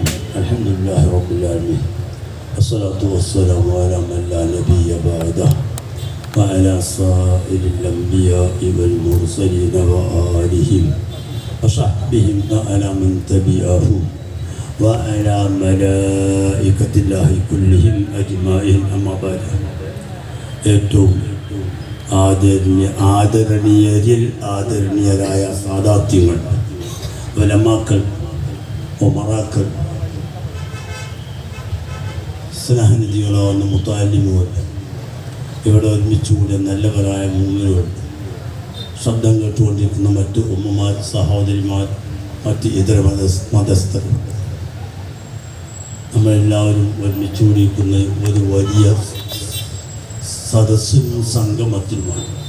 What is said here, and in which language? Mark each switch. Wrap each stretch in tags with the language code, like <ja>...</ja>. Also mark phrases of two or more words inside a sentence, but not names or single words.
<ar>الحمد لله رب العالمين، والصلاة والسلام على من لا نبي بعده وعلى سائر الأنبياء والمرسلين وآلهم وصحبهم وعلى من تبعهم وعلى ملائكة الله كلهم أجمعين. أما بعد.</ar> <ml>ഏറ്റവും ആദരണീയരായ സാദാത്യങ്ങൾ, ഉലമാക്കൾ, ഉമറാക്കൾ, സ്നേഹനിധികളാവുന്ന മുത്താലിമുകൾ, ഇവിടെ ഒരുമിച്ചുകൂടിയ നല്ലവരായ മൂമിനുകൾ, ശബ്ദം കേട്ടുകൊണ്ടിരിക്കുന്ന മറ്റ് ഉമ്മമാർ, സഹോദരിമാർ, മറ്റ് ഇതര മതസ്ഥർ, നമ്മളെല്ലാവരും ഒരുമിച്ചുകൂടിയിരിക്കുന്ന ഒരു വലിയ സദസ്സിനും സംഗമത്തിനുമാണ്.</ml>